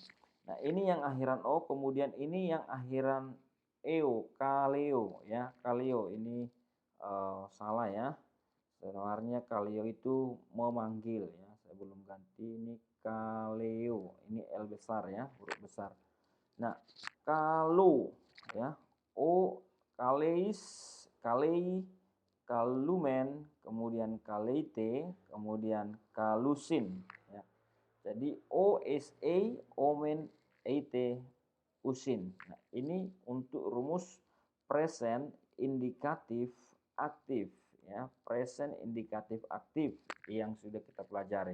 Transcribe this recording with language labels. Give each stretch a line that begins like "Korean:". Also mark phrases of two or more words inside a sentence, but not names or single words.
Indonesian: Nah, ini yang akhiran O, kemudian ini yang akhiran eo, kaleo ya. Kaleo ini salah ya. Sebenarnya kaleo itu memanggil ya. Saya belum ganti, ini kaleo. Ini L besar ya, huruf besar. Nah, kalau ya,
Greek: ω καλεῖς καλεῖ καλοῦμεν,
Indonesian: kemudian kaleite, kemudian kalusin ya. Jadi OSA, omen, eite, usin. Nah, ini untuk rumus present indikatif aktif ya, present indikatif aktif yang sudah kita pelajari.